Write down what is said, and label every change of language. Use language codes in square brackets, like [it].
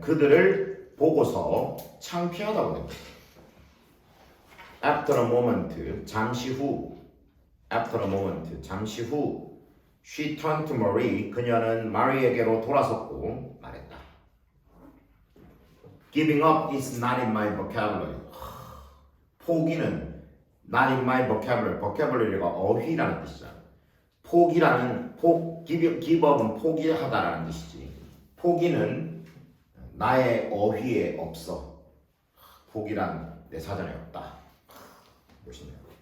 [ko] 그들을 보고서 창피하다고 느꼈다. [en] After a moment. [ko] 잠시 후. [en] After a moment. 잠시 후. She turned to Marie. [ko] 그녀는 마리에게로 돌아섰고 말했다. [en] Giving up is not in my vocabulary. [ko] 포기는 [en] not in my vocabulary. [ko] vocabulary가 어휘라는 뜻이잖아. 포기라는 give up은 포기하다라는 뜻이지. 포기는 나의 어휘에 없어. 포기란 내 사전에 없다. 멋있네요.